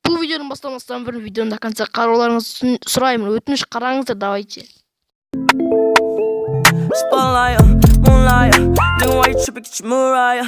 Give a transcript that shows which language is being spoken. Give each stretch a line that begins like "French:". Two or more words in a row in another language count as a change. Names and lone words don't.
Kazakh: Видеоны бастамастан бұрын видеоны
Russian: до конца
Kazakh: қарауларыңызды сұраймын. Өтініш қараңыздар, давайте.
English: Spotlight, moonlight, nigga, why you tripping? Get your Mariah.